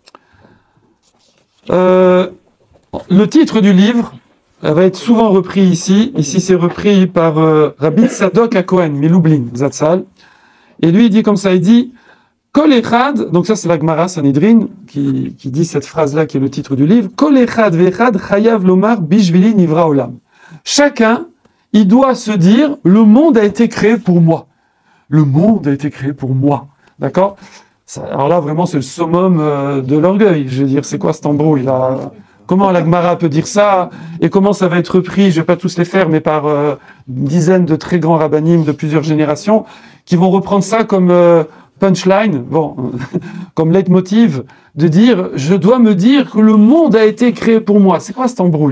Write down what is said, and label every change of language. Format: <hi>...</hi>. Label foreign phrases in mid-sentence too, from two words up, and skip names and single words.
<fr>Le titre du livre va être souvent repris ici. Ici, c'est repris par Rabbi Tzadok HaKohen, Milublin, Zatzal. Et lui, il dit comme ça, il dit</fr> <he>כל אחד,</he> <fr>donc ça c'est la Gemara Sanhedrin qui dit cette phrase-là qui est le titre du livre,</fr> <he>כל אחד ואחד חייב לומר בשבילי נברא עולם.</he> <fr>Chacun, il doit se dire, le monde a été créé pour moi. Le monde a été créé pour moi. D'accord? Alors là, vraiment, c'est le summum de l'orgueil. Je veux dire, c'est quoi cet embrouille là? Comment la Gemara peut dire ça? Et comment ça va être repris? Je vais pas tous les faire, mais par une dizaine de très grands rabbinim de plusieurs générations qui vont reprendre ça comme punchline, bon, comme leitmotiv, de dire « Je dois me dire que le monde a été créé pour moi ». C'est quoi cette embrouille?</fr>